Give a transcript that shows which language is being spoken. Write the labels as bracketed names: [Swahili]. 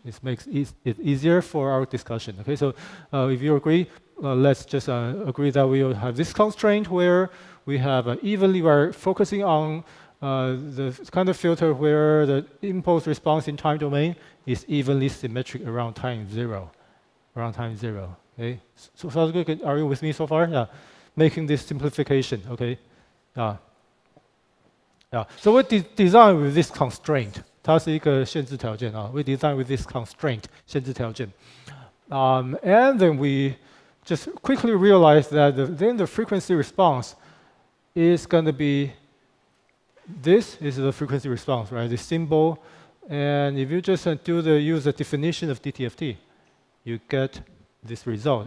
[English] It makes it easier for our discussion. Okay, so if you agree, let's just agree that we will have this constraint where we have evenly, we're focusing on the kind of filter where the impulse response in time domain is evenly symmetric around time 0. Around time 0. Okay, so sounds good. Are you with me so far? Yeah, making this simplification. Okay, yeah. Yeah, so we design with this constraint. [Chinese] 它是一个限制条件啊。 [English] We design with this constraint [Chinese] 限制条件。 [English] And then we just quickly realize that then the frequency response is going to be this is the frequency response, right? The symbol. And if you just use the definition of DTFT, you get this result.